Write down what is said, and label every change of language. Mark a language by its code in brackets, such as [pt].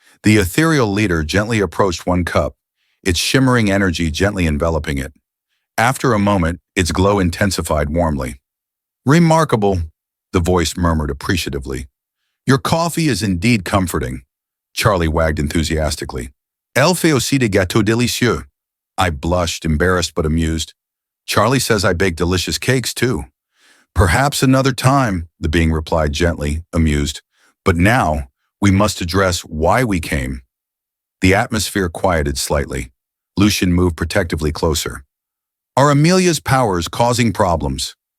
[en] The ethereal leader gently approached one cup, its shimmering energy gently enveloping it. After a moment, its glow intensified warmly. Remarkable, the voice murmured appreciatively. Your coffee is indeed comforting. Charlie wagged enthusiastically. [fr] Elle fait aussi des gâteaux délicieux. [en] I blushed, embarrassed but amused. Charlie says I bake delicious cakes too. Perhaps another time, the being replied gently, amused. But now, we must address why we came. The atmosphere quieted slightly. Lucien moved protectively closer. Are Amelia's powers causing problems?